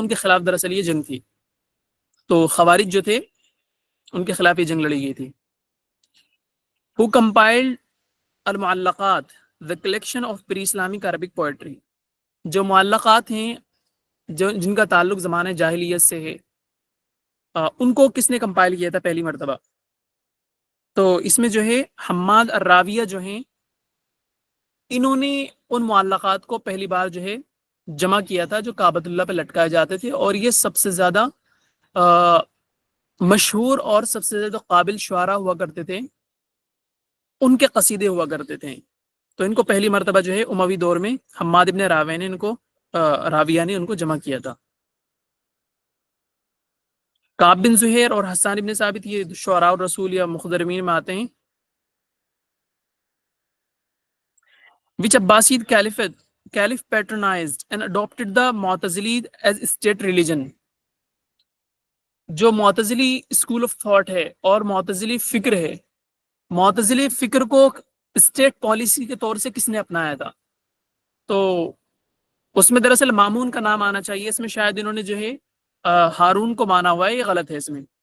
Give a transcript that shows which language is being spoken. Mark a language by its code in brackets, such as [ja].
[ur] تو ان کے خلاف دراصل یہ جنگ تھی. تو خوارج جو تھے ان کے خلاف یہ جنگ لڑی گئی تھی. [en] Who compiled المعلقات the collection of pre-Islamic Arabic poetry. [ur] جو معلقات ہیں جن کا تعلق زمانہ جاہلیت سے ہے، ان کو کس نے کمپائل کیا تھا پہلی مرتبہ؟ تو اس میں جو ہے حماد الراویہ جو ہیں، انہوں نے ان معلقات کو پہلی بار جو ہے جمع کیا تھا جو کعبۃ اللہ پہ لٹکائے جاتے تھے. اور یہ سب سے زیادہ مشہور اور سب سے زیادہ قابل شعراء ہوا کرتے تھے، ان کے قصیدے ہوا کرتے تھے. تو ان کو پہلی مرتبہ جو ہے اموی دور میں حماد ابن راویہ نے ان کو جمع کیا تھا. کعب بن زہیر اور حسان ابن ثابت یہ شعراء الرسول یا مخضرمین میں آتے ہیں. [en] which Abbasid caliph patronized and adopted the Mu'tazili as state religion. [ur] جو معتزلی اسکول آف تھاٹ ہے اور معتزلی فکر ہے، معتزلی فکر کو اسٹیٹ پالیسی کے طور سے کس نے اپنایا تھا؟ تو اس میں دراصل مامون کا نام آنا چاہیے. اس میں شاید انہوں نے جو ہے ہارون کو مانا ہوا ہے، یہ غلط ہے اس میں.